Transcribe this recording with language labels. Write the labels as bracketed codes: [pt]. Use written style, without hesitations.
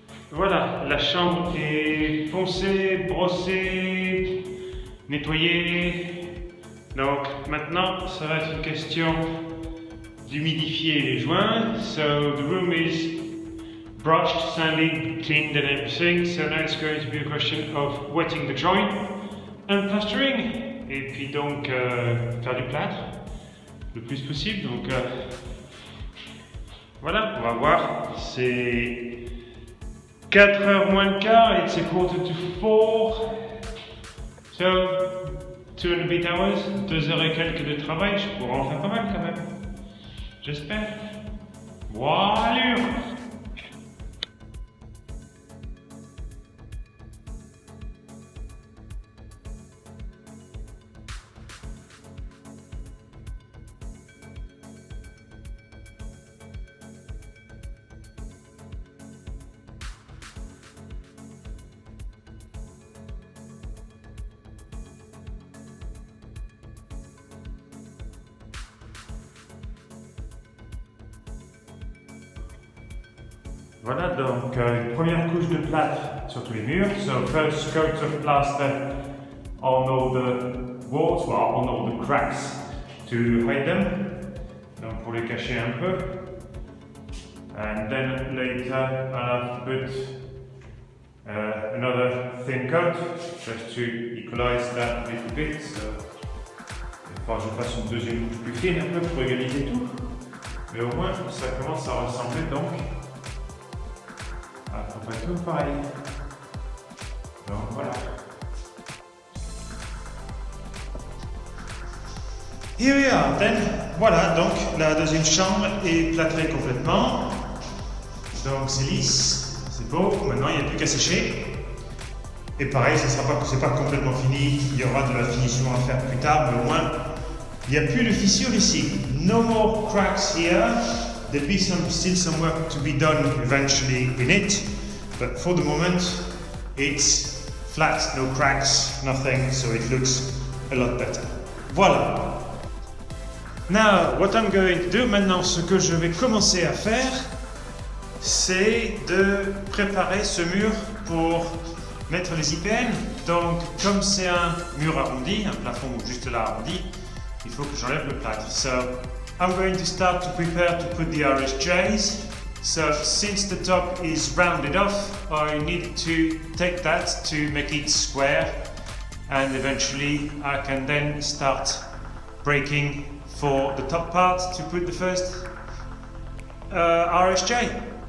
[fr] Voilà, la chambre est poncée, brossée, nettoyée. Donc maintenant, ça va être une question d'humidifier les joints. [en] So the room is brushed, sanded, cleaned and everything. So now it's going to be a question of wetting the joint and plastering. [fr] Et puis donc faire du plâtre le plus possible. Donc voilà, on va voir. C'est 4h moins le quart, [en] it's a 3:45. So 2 and a bit hours, [fr] 2 heures et quelques de travail, je pourrais en faire pas mal quand même. J'espère. Voilà. Voilà donc une première couche de plâtre sur tous les murs. [en] So first coat of plaster on all the walls, well, on all the cracks to hide them. [fr] Donc pour les cacher un peu. [en] And then later I'll have to put another thin coat just to equalize that a little bit. [fr] So, il faudra que je fasse une deuxième couche plus fine un peu pour égaliser tout. Mais au moins ça commence à ressembler donc à peu près tout pareil. Donc voilà. [en] Here we are then. [fr] Voilà, donc la deuxième chambre est plâtrée complètement. Donc c'est lisse, c'est beau. Maintenant il n'y a plus qu'à sécher. Et pareil, c'est pas complètement fini. Il y aura de la finition à faire plus tard, mais au moins il n'y a plus de fissures ici. [en] No more cracks here. There'll be still some work to be done eventually in it, but for the moment it's flat, no cracks, nothing, so it looks a lot better. [fr] Voilà. [en] Now, what I'm going to do [fr] maintenant, ce que je vais commencer à faire, c'est de préparer ce mur pour mettre les IPN. Donc, comme c'est un mur arrondi, un plafond juste là arrondi, il faut que j'enlève le plâtre. [en] So, I'm going to start to prepare to put the RSJs. So since the top is rounded off, I need to take that to make it square, and eventually I can then start breaking for the top part to put the first RSJ.